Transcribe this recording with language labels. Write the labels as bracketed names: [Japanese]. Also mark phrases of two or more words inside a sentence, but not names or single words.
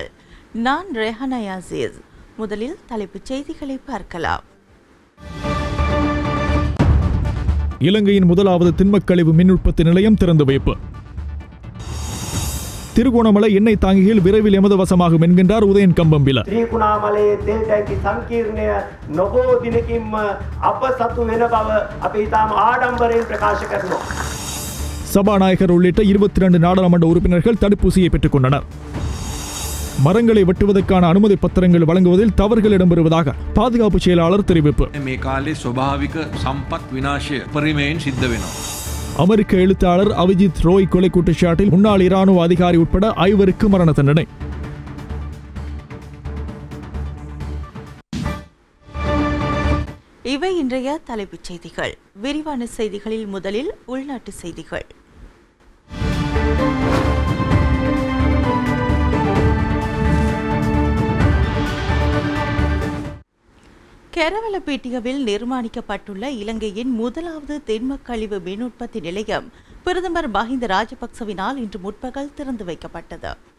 [Tamil] நான் ரெஹானா யாசீஸ். முதலில் தலைப்புச் செய்திகளை பார்க்கலாம். இலங்கையின் முதலாவது திண்மக்கழிவு மின் உற்பத்தி நிலையம் திறந்து வைப்பு. திருகோணமலை எண்ணெய் தாங்கிகள் விரைவில் எமது வசமாகும் என்கின்றார் உதயன் கம்பம்பில. [Sinhala] ත්‍රිකුණාමලයේ තෙල් ටැංකි සංකීර්ණය නොබෝ දිනකින්ම අප සතු වෙන බව අපි ඊටම ආඩම්බරයෙන් ප්‍රකාශ කරනවා. [Tamil] சபாநாயகர் உள்ளிட்ட 22 நாடாளுமன்ற உறுப்பினர்கள் தடுப்பூசியை பெற்றுக் கொண்டனர். மரங்களை வெட்டுவதற்கான அனுமதி பத்திரங்கள் வழங்குவதில் தவறுகள் இடம்பெறுவதாக பாதுகாப்பு செயலாளர் தெரிவிப்பு. [Sinhala] මේ කාලේ ස්වභාවික සම්පත් විනාශය පරිමයෙන් සිද්ධ වෙනවා. [Tamil] அமெரிக்க எழுத்தாளர் அவிஜித் ரோய் கொலை குற்றச்சாட்டில் முன்னாள் இராணுவ அதிகாரி உட்பட 5 மரண தண்டனை. இவை இன்றைய தலைப்புச் செய்திகள். விரிவான செய்திகளில் முதலில் உள்நாட்டு செய்திகள். கெரவலப்பேட்டியவில் நிர்மாணிக்கப்பட்டுள்ள இலங்கையின் முதலாவது திண்மக்கழிவு மின் உற்பத்தி நிலையம் பிரதமர் மஹிந்த ராஜபக்சவினால் இன்று முற்பகல் திறந்து வைக்கப்பட்டது.